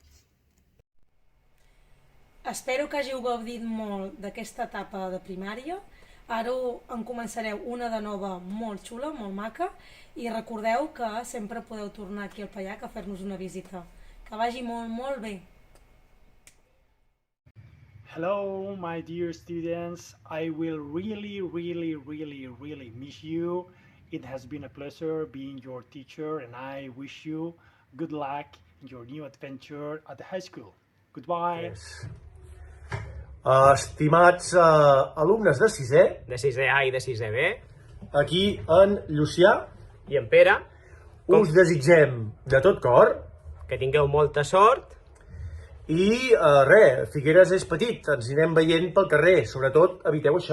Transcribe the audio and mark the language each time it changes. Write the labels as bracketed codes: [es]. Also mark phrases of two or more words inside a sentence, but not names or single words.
[ca] Espero que hàgiu gaudit molt d'aquesta etapa de primària. Ara en començareu una de nova molt xula, molt maca, i recordeu que sempre podeu tornar aquí al Pallach a fer-nos una visita. Que vagi molt, molt bé! [en] Hello, my dear students. I will really miss you. It has been a pleasure being your teacher, and I wish you good luck in your new adventure at the high school. Goodbye. Yes. [ca] Estimats alumnes de sisè, de sisè A i de sisè B, aquí en Llucià i en Pere, us desitgem de tot cor que tingueu molta sort. I res, Figueres és petit, ens anirem veient pel carrer, sobretot eviteu això.